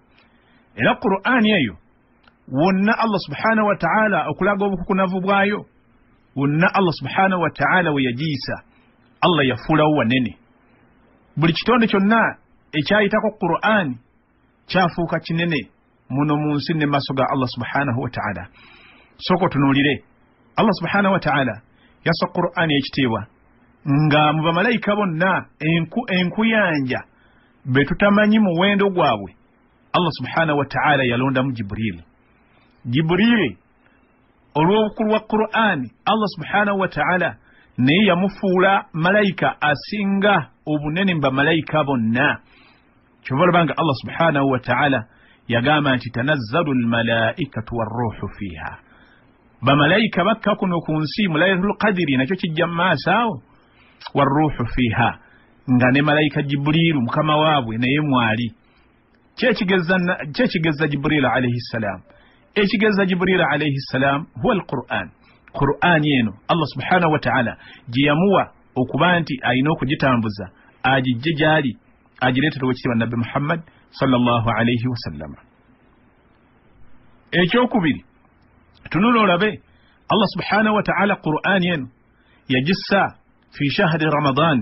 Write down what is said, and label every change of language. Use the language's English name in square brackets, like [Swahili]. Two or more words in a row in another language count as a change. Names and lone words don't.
[Ganda] Era Qur'ani eyo wonna Allah [Arabic] سبحانه وتعالى [Ganda] okulaga obukukunavu bwayo, wonna Allah [Arabic] سبحانه وتعالى [Ganda] we yagiyisa, Allah yafuulawo wanene. Buli kitonde kyonna ekyayitako Qur'ani kyafuuka kinene muno mu nsi ne maaso ga Allah [Arabic] سبحانه وتعالى. [Ganda] soko tunuulire Allah [Arabic] سبحانه وتعالى [Ganda] yassa Qur'ani ekitiibwa nga mu bamalayika bonna enkuyanja be tutamanyi muwendo gwabwe Allah [Arabic] سبحانه وتعالى [Ganda] yalondamu Jibril olw'obukulu wa Qur'ani Allah [Arabic] سبحانه وتعالى [Ganda] naye yamufuula malayika asinga obunene mu bamalayika bonna kyova olabanga Allah [Arabic] سبحانه و [Ganda] ta'ala yagamba nti [Arabic] تنزل الملائكة والروح فيها [Ganda] bamalayika bakka kuno ku nsi mu laylatul qadiri nakyo kijja mu maaso awo [Arabic] والروح فيها [Ganda] nga ne malayika Jibrilu mukama waabwe naye mwali kyekigeza Jibril [Arabic] عليه السلام [Ganda] ekigeza Jibril [Arabic] عليه السلام هو القرآن [Ganda] eno Allah [Arabic] سبحانه وتعالى [Ganda] giyamuwa okuba nti ayina okugitambuza agijje gyali agireetera wekitiibwa nabbi Muhammad [Arabic] صلى الله عليه وسلم. [Ganda] Ekyokubiri tunula olabe Allah [Arabic] سبحانه وتعالى [Ganda] Qur'an eno yagissa [Arabic] في شهر رمضان.